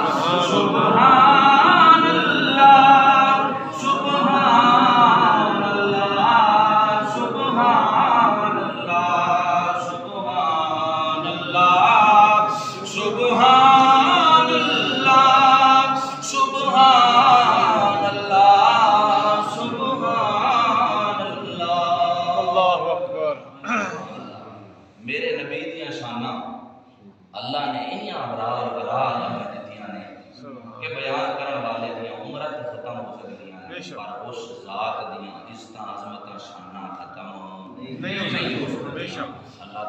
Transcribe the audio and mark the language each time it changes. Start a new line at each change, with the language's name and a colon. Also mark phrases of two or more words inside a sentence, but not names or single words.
Arabic: سبحان اللہ سبحان اللہ سبحان اللہ سبحان اللہ سبحان اللہ سبحان اللہ سبحان اللہ اللہ اکبر
Punjabi: میرے نبی دیاں شاناں اللہ نے انہاں ابرار دیتیاں نے کہ بیان کرن والے دیاں عمرت ختم ہو سکدیاں ہیں پر اس ذات دیاں عزتاں عظمتاں شاناں ختم نہیں ہو سکدیاں